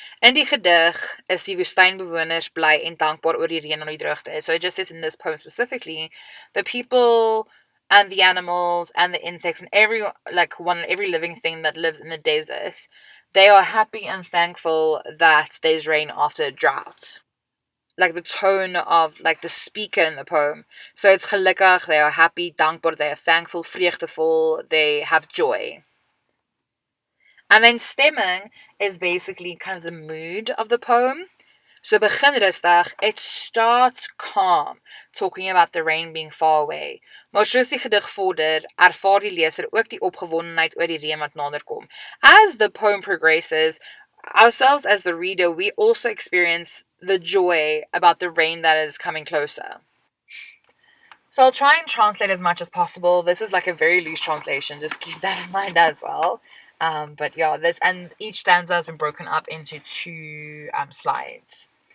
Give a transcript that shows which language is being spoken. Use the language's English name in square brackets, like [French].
[Afrikaans] In die gedig is die woestynbewoners bly en dankbaar oor die reën en die droogte. [English] So it just says in this poem specifically, the people and the animals and the insects and every living thing that lives in the desert, they are happy and thankful that there's rain after a drought. Like the tone of the speaker in the poem. So it's gelukkig, they are happy, dankbaar, they are thankful, vreugdevol, they have joy. And then stemming is basically kind of the mood of the poem. So [Afrikaans] begin rustig, [English] it starts calm, talking about the rain being far away. [Afrikaans] Maar soos die gedig vorder, ervaar die leser ook die opgewondenheid oor die reën wat nader kom. [English] As the poem progresses, ourselves as the reader, we also experience the joy about the rain that is coming closer. So I'll try and translate as much as possible. This is a very loose translation, just keep that in mind as well. But yeah, and each stanza has been broken up into 2 slides.